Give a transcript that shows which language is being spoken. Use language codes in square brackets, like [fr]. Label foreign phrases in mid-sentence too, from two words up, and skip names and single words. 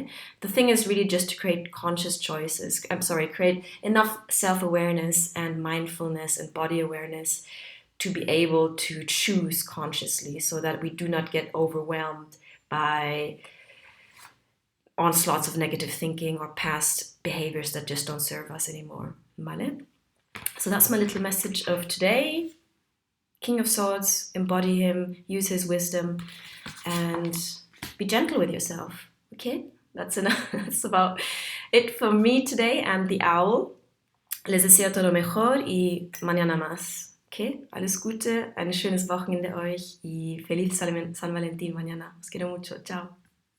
[en] The thing is really just to create conscious choices. Create enough self-awareness and mindfulness and body awareness to be able to choose consciously so that we do not get overwhelmed by onslaughts of negative thinking or past behaviors that just don't serve us anymore. Vale? So that's my little message of today. King of Swords, embody him, use his wisdom, and be gentle with yourself. Okay? That's enough. That's about it for me today and the owl. [es] Les deseo todo lo mejor y mañana más. [de] Okay? Alles Gute, ein schönes Wochenende euch [es] y feliz San Valentín mañana. Os quiero mucho. Ciao.